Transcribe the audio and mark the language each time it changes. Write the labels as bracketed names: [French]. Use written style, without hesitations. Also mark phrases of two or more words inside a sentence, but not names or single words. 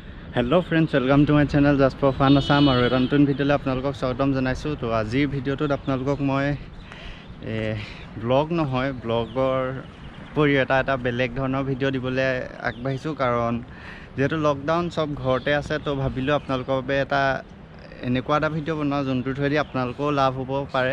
[English] Hello friends, welcome to my channel Just For Fan Assam और [Assamese] এটা নতুন ভিডিঅ'লৈ আপোনালোকক স্বাগতম জনাইছোঁ। তো আজিৰ ভিডিঅ'টোত আপোনালোকক মই ব্লগ নহয়, ব্লগৰ উপৰিও এটা বেলেগ ধৰণৰ ভিডিঅ' দিবলৈ আগবাঢ়িছোঁ। কাৰণ যেহেতু লকডাউন, চব ঘৰতে আছে, তো ভাবিলোঁ আপোনালোকৰ বাবে এনেকুৱা এটা ভিডিঅ' বনাওঁ যোনটোৰ থ্ৰুৱেদি আপোনালোকেও লাভ হ'ব পাৰে।